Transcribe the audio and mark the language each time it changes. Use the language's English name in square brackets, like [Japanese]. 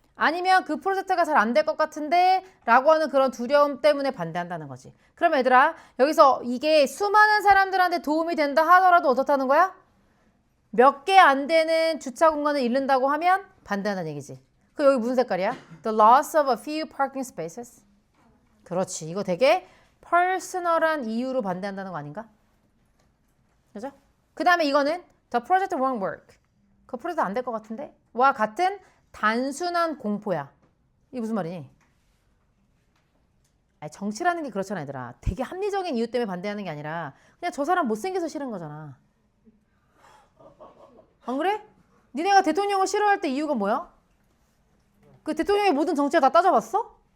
[Korean] 아니면 그 프로젝트가 잘 안 될 것 같은데 라고 하는 그런 두려움 때문에 반대한다는 거지. 그럼 얘들아 여기서 이게 수많은 사람들한테 도움이 된다 하더라도 어떻다는 거야? 몇 개 안 되는 주차 공간을 잃는다고 하면 반대한다는 얘기지. 그 여기 무슨 색깔이야? [English] The loss of a few parking spaces. [Korean] 그렇지. 이거 되게 퍼스널한 이유로 반대한다는 거 아닌가? 그죠? 그 다음에 이거는 [English] The project won't work. [Korean] 그 프로젝트 안 될 것 같은데? 와 같은 단순한 공포야. 이게 무슨 말이니? 아니, 정치라는 게 그렇잖아 얘들아. 되게 합리적인 이유 때문에 반대하는 게 아니라 그냥 저 사람 못생겨서 싫은 거잖아. 안 그래? 니네가 대통령을 싫어할 때 이유가 뭐야? 그 대통령의 모든 정치를 다 따져봤어?